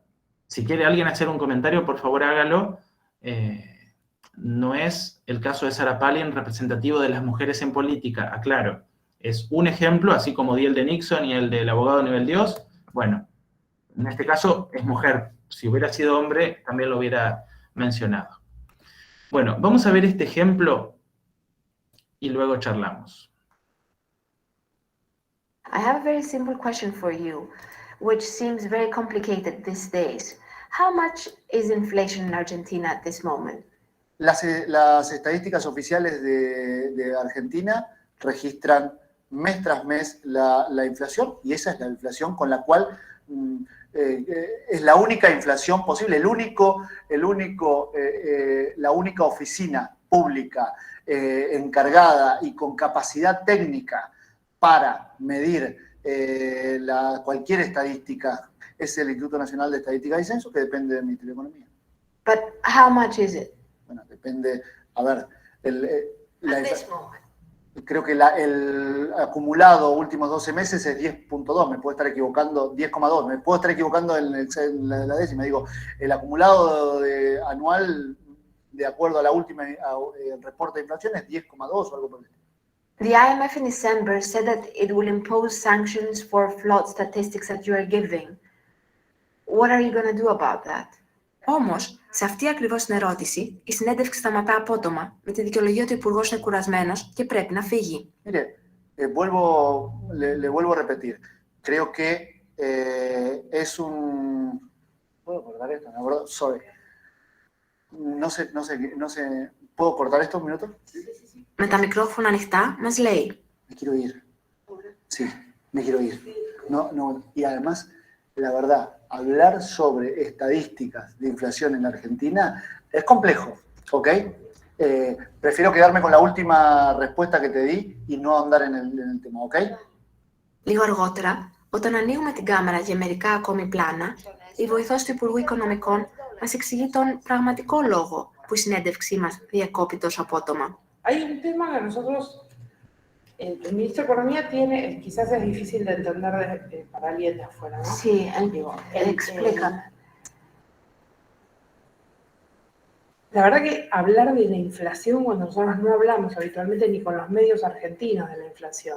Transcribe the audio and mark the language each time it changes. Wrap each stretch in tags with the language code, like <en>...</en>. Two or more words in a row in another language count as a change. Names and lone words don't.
<es>Si quiere alguien hacer un comentario, por favor hágalo. No es el caso de Sarah Palin representativo de las mujeres en política, aclaro. Es un ejemplo, así como di el de Nixon y el del abogado nivel Dios. Bueno, en este caso es mujer. Si hubiera sido hombre, también lo hubiera mencionado. Bueno, vamos a ver este ejemplo y luego charlamos.</es> <en>I have a very simple question for you, which seems very complicated these days. How much is inflation in Argentina at this moment?</en> <es>Las estadísticas oficiales de Argentina registran mes tras mes la inflación, y esa es la inflación con la cual es la única inflación posible, la única oficina pública encargada y con capacidad técnica para medir cualquier estadística es el Instituto Nacional de Estadística y Censo, que depende del Ministerio de Economía.</es> <en>But how much is it?</en> <es>Bueno, depende, a ver,</es> <en>At this moment.</en> <es>Creo que el acumulado últimos 12 meses es 10.2, me puedo estar equivocando, 10,2, me puedo estar equivocando en la décima, digo, el acumulado anual, de acuerdo a la última reporte de inflación, es 10,2 o algo por el estilo.</es> <en>The IMF in December said that it will impose sanctions for flawed statistics that you are giving. What are you going to do about that?</en> <el>Όμως, σε αυτή ακριβώς την ερώτηση, η συνέντευξη σταματά απότομα, με τη δικαιολογία ότι ο υπουργός είναι κουρασμένος και πρέπει να φύγει.</el> <es>Mire, le vuelvo a repetir. Creo que es un... ¿Puedo cortar esto? No,</es> <en>bro, sorry.</en> <es>No sé. ¿Puedo cortar esto un minuto?</es> <el>Με τα μικρόφωνα ανοιχτά, μας λέει.</el> <es>Me quiero ir. Sí, me quiero ir. No. Y además, la verdad, hablar sobre estadísticas de inflación en Argentina es complejo, ¿ok? Prefiero quedarme con la última respuesta que te di y no andar en el tema, ¿ok?</es> <el>Λίγο αργότερα, όταν ανοίγουμε την κάμερα για μερικά ακόμη πλάνα, η βοηθός του Υπουργού Οικονομικών μας εξηγεί τον πραγματικό λόγο που η συνέντευξή μας διακόπτει τόσο απότομα.</el> <es>Hay un tema que nosotros, el ministro de Economía tiene, quizás es difícil de entender para alguien de afuera, ¿no? Sí, explícame. La verdad que hablar de la inflación cuando nosotros no hablamos habitualmente ni con los medios argentinos de la inflación.</es>